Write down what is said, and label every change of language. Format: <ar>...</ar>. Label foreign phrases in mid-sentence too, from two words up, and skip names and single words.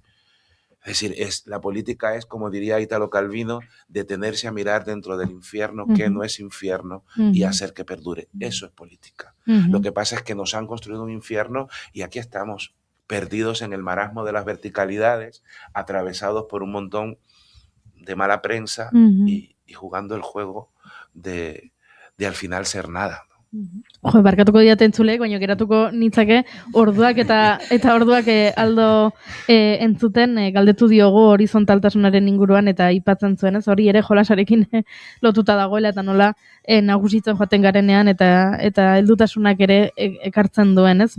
<es>Es decir, la política es, como diría Italo Calvino, detenerse a mirar dentro del infierno que no es infierno y hacer que perdure. Eso es política. Lo que pasa es que nos han construido un infierno y aquí estamos, perdidos en el marasmo de las verticalidades, atravesados por un montón de mala prensa y jugando el juego de al final ser nada.</es> <eu>Jo, barkatuko diat entzulek, baina geratuko nitzake orduak eta orduak aldo entzuten galdetu diogu horizontaltasunaren inguruan eta aipatzen zuen, ez? Hori ere jolasarekin lotuta dagoela eta nola nagusitzen joaten garenean eta heldutasunak ere ekartzen duen, ez?</eu>